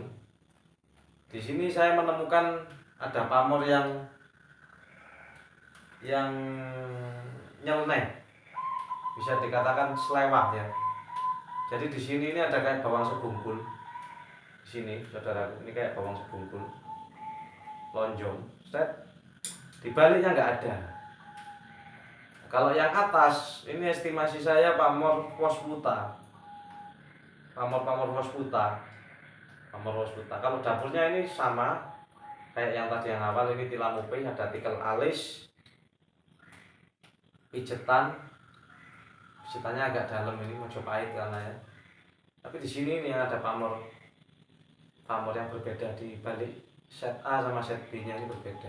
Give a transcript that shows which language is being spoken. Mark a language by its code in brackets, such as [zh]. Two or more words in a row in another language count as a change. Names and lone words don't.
[id] Di sini saya menemukan ada pamor yang nyeleneh, bisa dikatakan selewah ya. Jadi di sini ini ada kayak bawang sebungkul. Di sini, saudara, ini kayak bawang sebungkul, lonjong. Set. Di baliknya nggak ada. Kalau yang atas, ini estimasi saya pamor wasputa. Pamor wasputa. Pamor wasputa. Kalau dapurnya ini sama kayak yang tadi yang awal, ini tilamupih, ada tikel alis, pijetannya agak dalam, ini Mojopahit karena ya. Tapi di sini ini ada pamor yang berbeda di balik set A sama set B nya ini berbeda.